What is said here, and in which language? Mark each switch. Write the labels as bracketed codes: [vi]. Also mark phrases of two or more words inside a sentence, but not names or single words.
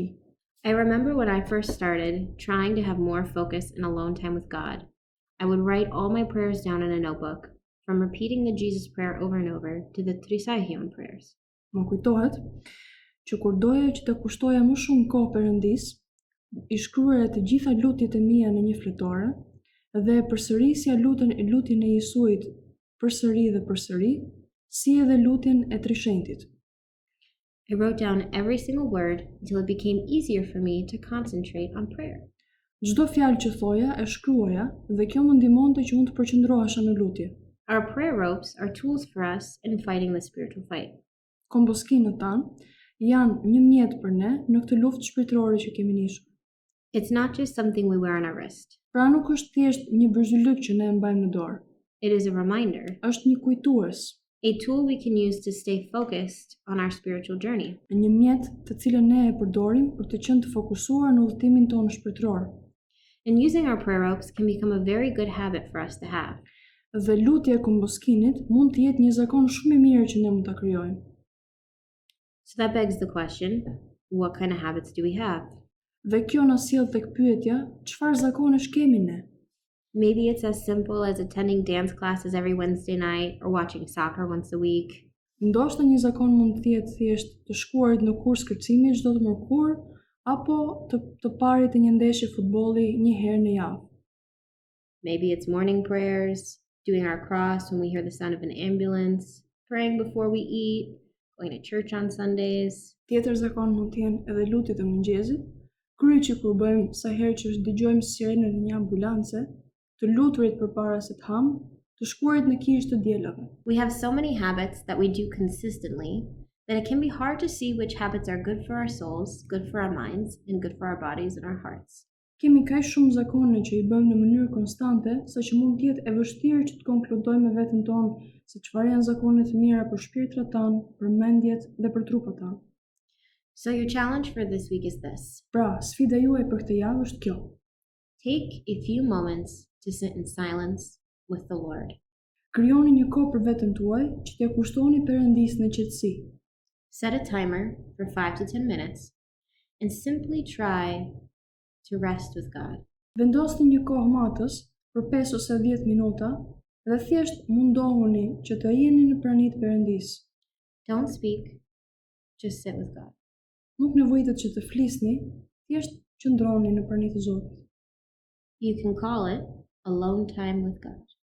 [en] I remember when I first started trying to have more focus and alone time with God. I would write all my prayers down in a notebook, from repeating the Jesus prayer over and over to the Ndirçim prayers. [sq] Më kujtohet që kur doja që të kushtoja më shumë kohë Perëndis, I shkruaja të gjitha lutjet e mia në një fletore dhe përsërisja lutjen e Jesuit përsëri dhe përsëri, si edhe lutjen e Trishentit. [en] I wrote down every single word until it became easier for me to concentrate on prayer. [sq] Çdo fjalë që thoja e shkruaja dhe kjo më ndihmonte që unë të përqendrohesha në lutje. [en] Our prayer ropes are tools for us in fighting the spiritual fight. [sq] Komboskinët tanë janë një mjet për ne në këtë luftë shpirtërore që kemi nishur. [en] It's not just something we wear on our wrist. [sq] Pra nuk është thjesht një bërzylyk që ne e mbajmë në dorë. [en] It is a reminder, [sq] Është një kujtues, [en] a tool we can use to stay focused on our spiritual journey. [sq] një mjet të cilën ne e përdorim për të qenë të fokusuar në udhëtimin tonë shpirtëror. [en] And using our prayer ropes can become a very good habit for us to have. [sq] Dhe lutja e komboskinit mund të jetë një zakon shumë I mirë që ne mund ta krijojmë. [en] So that begs the question, what kind of habits do we have? [sq] Dhe kjo na sjell tek pyetja, çfarë zakonesh kemi ne? [en] Maybe it's as simple as attending dance classes every Wednesday night or watching soccer once a week. [sq] Ndoshta një zakon mund të jetë thjesht të shkuarit në kurs kërcimi çdo të mërkur, apo të parit të një ndeshje futbolli një herë në javë. [en] Maybe it's morning prayers, doing our cross when we hear the sound of an ambulance, praying before we eat, going to church on Sundays. [sq] Tjetër zakon mund të jenë edhe lutjet e mëngjesit, kryqi kur bëjmë sa herë që dëgjojmë sirenën e një ambulance, të luturit përpara se të hamë, të shkuarit në kishë të dielave. [en] We have so many habits that we do consistently that it can be hard to see which habits are good for our souls, good for our minds, and good for our bodies and our hearts. [sq] Kemi kaq shumë zakone që I bëjmë në mënyrë konstante, sa që mund të jetë e vështirë që të konkludojmë me veten tonë se çfarë janë zakonet e mira për shpirtrat tanë, për mendjet dhe për trupat tanë. [en] So your challenge for this week is this. [sq] Pra, sfida juaj për këtë javë është kjo. [en] Take a few moments to sit in silence with the Lord. [sq] Krijoni një kohë për veten tuaj që t'ia kushtoni Perëndisë në qetësi. [en] Set a timer for 5 to 10 minutes and simply try to rest with God. [sq] Vendosni një kohë matës për 5 ose 10 minuta dhe thjesht mundohuni që të jeni në praninë e Perëndisë. [en] Don't speak, just sit with God. [sq] Nuk nevojitet që të flisni, thjesht qëndroni në praninë e Zotit. [en] You can call it alone time with God.